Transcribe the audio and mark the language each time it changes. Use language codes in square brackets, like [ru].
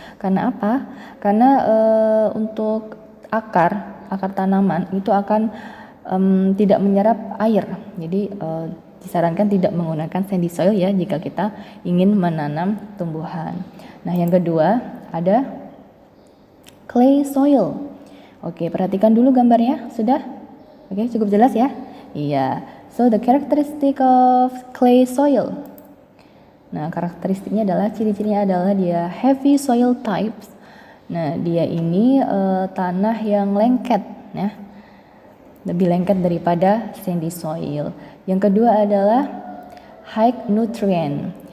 [id] Karena apa? Karena untuk akar tanaman itu akan tidak menyerap air. Jadi disarankan tidak menggunakan sandy soil ya jika kita ingin menanam tumbuhan. Nah, yang kedua ada clay soil. Oke, perhatikan dulu gambarnya. Sudah? Oke, cukup jelas ya? Iya. [en] So the characteristic of clay soil. [id] Nah, karakteristiknya adalah ciri-cirinya adalah dia [en] heavy soil types. [id] Nah, dia ini tanah yang lengket ya. Lebih lengket daripada sandy soil. Yang kedua adalah [en] high nutrient.